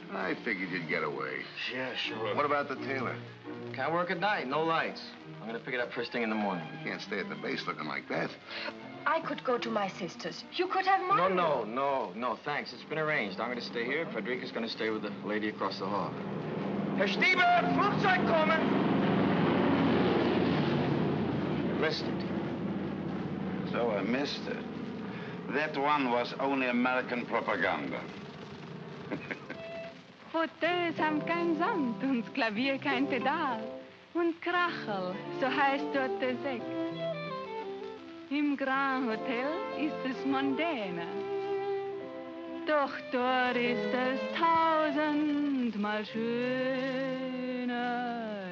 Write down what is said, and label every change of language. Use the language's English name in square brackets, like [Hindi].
[English] I figured you'd get away. Yeah, sure. What about the tailor? Can't work at night, no lights. I'm gonna pick it up first thing in the morning. You can't stay at the base looking like that. I could go to my sister's. You could have mine. No, thanks. It's been arranged. I'm gonna stay here. Frederica's gonna stay with the lady across the hall. [German] Herr Stieber, Flugzeug kommen! [English] You missed it. So I missed it. That one was only American propaganda. [German] Hotels haben kein Sand und das Klavier kein Pedal. Und Krachel, so heißt dort der Sekt. Im Grand Hotel ist es mondäner. Doch dort ist es 1000-mal schöner.